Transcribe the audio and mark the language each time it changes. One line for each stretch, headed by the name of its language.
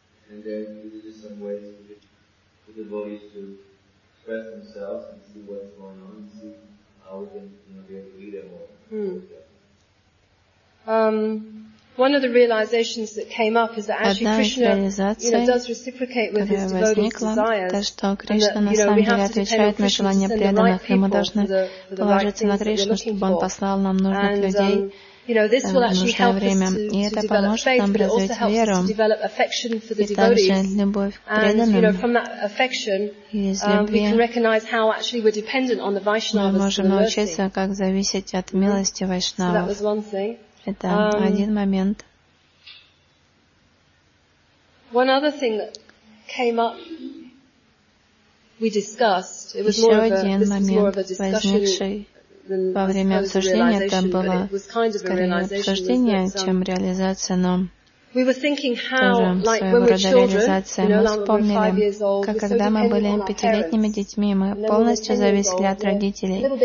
English: And then we do some ways for the bodies to express themselves and see what's going on and see how we can, you know, be able to lead them all. One of the realizations that came up is that actually Krishna, you know, does reciprocate with his devotees' desires.
Russian: То, что Кришна на самом деле отвечает на желания преданных, и мы должны положиться на Кришну, чтобы он послал нам нужных людей.
English: You know, this will actually help us to develop faith, but it also helps us to develop affection for the devotees. And, you know, from that affection, we can recognize how actually we're dependent on the Vaishnavas for the mercy. So that was one thing.
Russian: Это один момент.
English: One other thing that came up, we discussed. It was more of a, this was more of a discussion.
Russian: Во время обсуждения это было скорее обсуждение, чем реализация, но тоже своего рода реализация. Мы вспомнили, как когда мы были пятилетними детьми, мы полностью зависели от родителей.